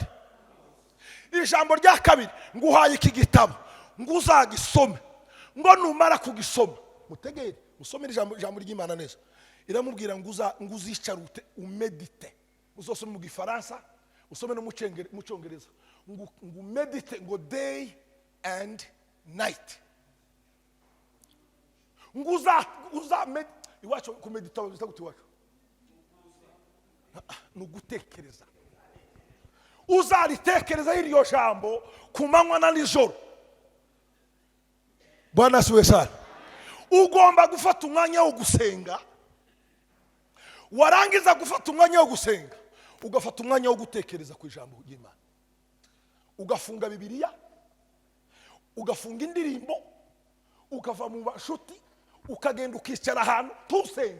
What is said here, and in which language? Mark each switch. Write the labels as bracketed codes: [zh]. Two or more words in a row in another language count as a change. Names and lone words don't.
[rw] Ijambo rya kabiri nguhaye iki gitabo ngo uzagisome. Ngo numara kugisoma mutegere musomere ijambo ry'Imana neza. Iramubwira ngo uzicarute umedite. Uzosome mu Gifaransa, usome no mu Cyongereza. Ngo medite ngo [en] day and night. [rw] Ngo uza iwacu kumedita bizita gute iwacu? Nugutekereza. Uzaritekereza iryo jambo kumanywa na nijoro. [sw] Bwana asiwe sana. [rw] Ugomba gufata umwanya wo gusenga. Warangiza gufata umwanya wo gusenga, ugafata umwanya wo gutekereza ku ijambo ry'Imana. Ugafunga Bibiliya, ugafunga indirimbo, ukava mu bashuti, ukagenda ukicara ahantu tusenge.